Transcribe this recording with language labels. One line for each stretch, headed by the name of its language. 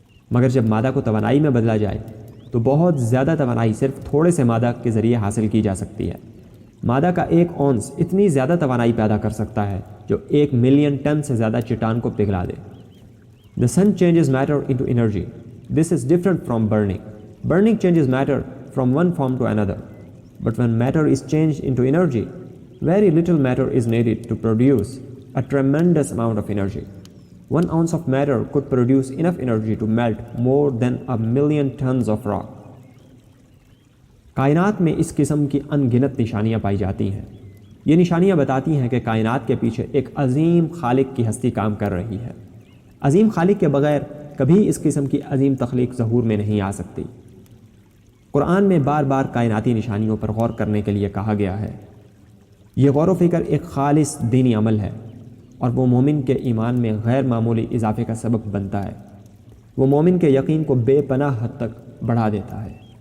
Urdu: مگر جب مادہ کو توانائی میں بدلا جائے تو بہت زیادہ توانائی صرف تھوڑے سے مادہ کے ذریعے حاصل کی جا سکتی ہے۔ مادہ کا 1 اونس اتنی زیادہ توانائی پیدا کر سکتا ہے جو 1 ملین ٹن سے زیادہ چٹان کو پگھلا دے۔
English: The sun changes matter into energy. This is different from burning. Burning changes matter from one form to another. But when matter is changed into energy, very little matter is needed to produce a tremendous amount of energy. 1 ounce of matter could produce enough energy to melt more than 1,000,000 tons of rock.
Urdu: کائنات میں اس قسم کی ان گنت نشانیاں پائی جاتی ہیں۔ یہ نشانیاں بتاتی ہیں کہ کائنات کے پیچھے ایک عظیم خالق کی ہستی کام کر رہی ہے۔ عظیم خالق کے بغیر کبھی اس قسم کی عظیم تخلیق ظہور میں نہیں آ سکتی۔ قرآن میں بار بار کائناتی نشانیوں پر غور کرنے کے لیے کہا گیا ہے۔ یہ غور و فکر ایک خالص دینی عمل ہے اور وہ مومن کے ایمان میں غیر معمولی اضافے کا سبب بنتا ہے۔ وہ مومن کے یقین کو بے پناہ حد تک بڑھا دیتا ہے۔